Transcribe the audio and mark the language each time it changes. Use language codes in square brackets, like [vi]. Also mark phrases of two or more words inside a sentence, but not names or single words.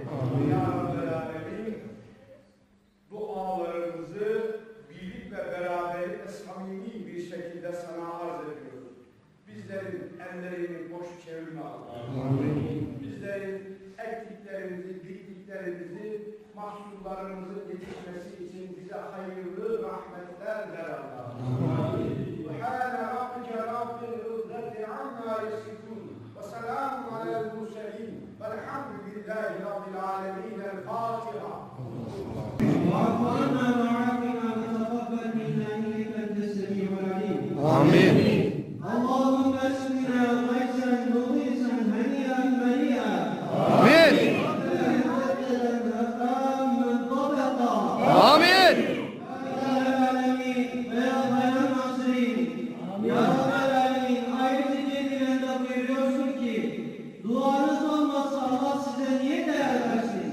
[ar] يا رب العالمين, [tr] dualarımızı birlik ve beraberlikle samimi bir şekilde sana arz ediyoruz. Bizlerin ellerini boş çevirme Allah'ım. Bizlerin ektiklerimizi, diktiklerimizi, mahsullarımızın yetişmesi için bize hayırlı rahmetler ver Allah'ım. [ar] سبحان ربك رب العزة عما يصفون وسلام على المرسلين والحمد لله رب العالمين الفاتحة. [tr] Amin. [ar] اللهم اسمنا غيثا مغيثا هنيئا مريئا آمين. آمين. [tr] duanız olmazsa Allah size niye değer versin?